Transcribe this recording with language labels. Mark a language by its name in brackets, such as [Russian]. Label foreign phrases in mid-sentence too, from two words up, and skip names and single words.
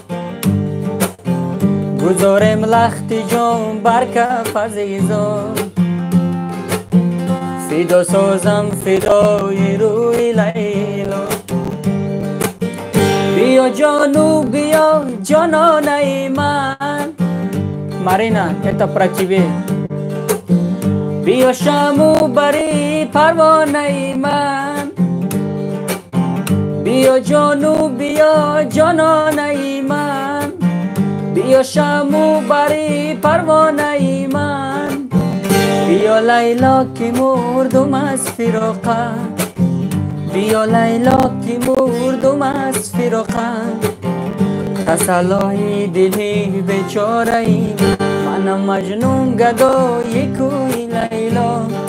[Tajik] گذارم لخت جام بر کف عزیزان فدا سازم فدای روی لیلا بیا جانو بیا جانانه من [Russian] Marina, это про тебя [Tajik] بیا شمو بری پروانه من بیا جانو بیا جانانه من بیا شمو بری پروانه من بیا لیلا که مردم از فراقت بیا لیلا که مردم از فراقت تسلای دلی بیچاره ای منم مجنون گدای کوی لیلا